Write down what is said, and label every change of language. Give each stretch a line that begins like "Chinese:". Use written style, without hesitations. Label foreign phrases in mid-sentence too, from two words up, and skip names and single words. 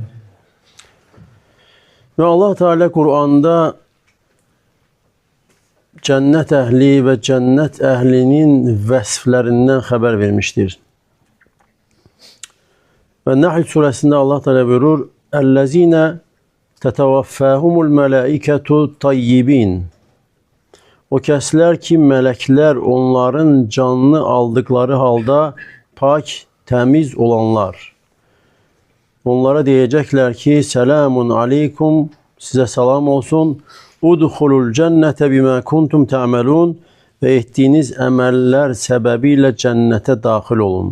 Turkish: Ve Allah Teala Kur'an'da cennet ehli ve cennet ehlinin vesflerinden haber vermiştir. Ve Nahl suresinde Allah Teala buyurur:
Arabic: "الذين تتوفاهم الملائكة طيبين."
Azerbaijani: O kəslər ki, mələklər onların canını aldıkları halda pak, təmiz olanlar. Onlara deyəcəklər ki,
Arabic: سلام عليكم,
Azerbaijani: sizə salam olsun.
Arabic: ادخلوا الجنة بما كنتم تعملون
Azerbaijani: və etdiyiniz əməllər səbəbilə cənnətə daxil olun.